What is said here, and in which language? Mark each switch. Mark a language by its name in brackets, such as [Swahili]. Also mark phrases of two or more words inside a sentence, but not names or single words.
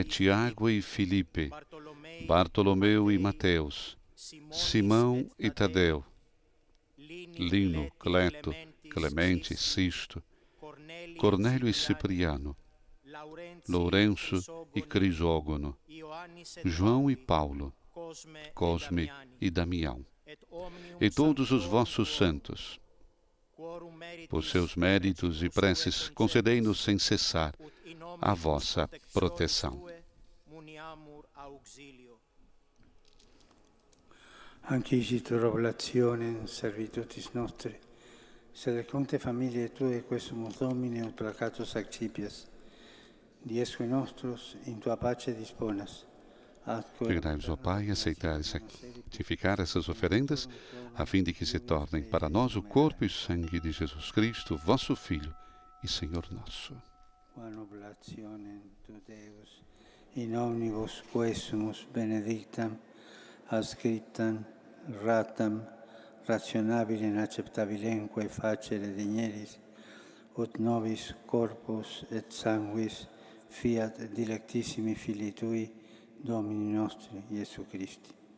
[Portuguese] Tiago e Filipe, Bartolomeu e Mateus, Simão e Tadeu, Lino, Cleto, Clemente, Sisto, Cornélio e Cipriano, Lourenço e Crisógono, João e Paulo, Cosme e Damião, e todos os vossos santos. Por seus méritos e preces, concedei-nos sem cessar a vossa proteção. [Latin] Anch'icitur oblationem servitutis nostri, sed conte familiae Tue quesumus Domine ut placatus accipias, diesque nostros in Tua pace disponas. [Portuguese] Digrai-vos, ó Pai, aceitar e santificar essas oferendas, a fim de que se tornem para nós o corpo e sangue de Jesus Cristo, vosso Filho e Senhor nosso. [Latin] Quam oblationem tu Deus, in omnibus quesumus benedictam, ascriptam, ratam, rationabilem acceptabilemque facere digneris, ut nobis corpus et sanguis fiat dilectissimi Filii Tui, Domini nostri, Iesu Christi.